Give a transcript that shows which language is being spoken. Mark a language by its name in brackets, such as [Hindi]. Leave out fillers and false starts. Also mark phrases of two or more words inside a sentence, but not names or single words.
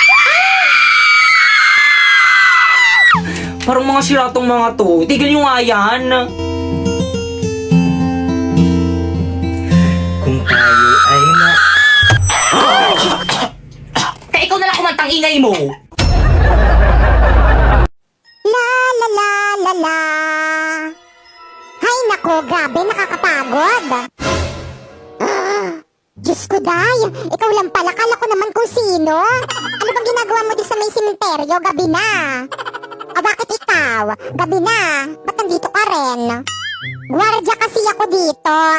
[Filipino] Parang mga siratong mga to. Tigil nyo nga yan. Kung tayo ay Kaya ikaw na lang kumantang ingay mo. La la la la la. Hay nako, grabe, nakakapagod. Diyos ko, Day. Ikaw lang pala. Kala ko naman kung sino. Ano bang ginagawa mo doon sa may sementeryo? Gabi na. O bakit ikaw? Gabi na. Ba't nandito ka rin? Gwardiya kasi ako dito.